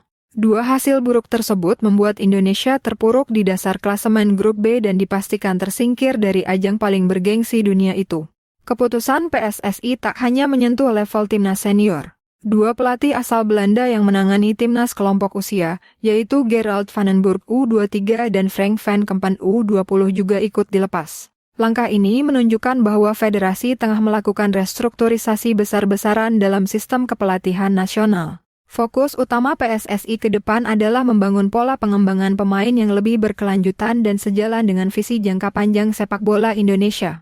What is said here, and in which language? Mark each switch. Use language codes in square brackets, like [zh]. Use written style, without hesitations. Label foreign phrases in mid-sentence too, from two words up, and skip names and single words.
[id] Dua hasil buruk tersebut membuat Indonesia terpuruk di dasar klasemen grup B dan dipastikan tersingkir dari ajang paling bergengsi dunia itu. Keputusan PSSI tak hanya menyentuh level timnas senior. Dua pelatih asal Belanda yang menangani timnas kelompok usia, yaitu Gerald van den Burg U23 dan Frank van Kempen U20 juga ikut dilepas. Langkah ini menunjukkan bahwa federasi tengah melakukan restrukturisasi besar-besaran dalam sistem kepelatihan nasional. Fokus utama PSSI ke depan adalah membangun pola pengembangan pemain yang lebih berkelanjutan dan sejalan dengan visi jangka panjang sepak bola Indonesia.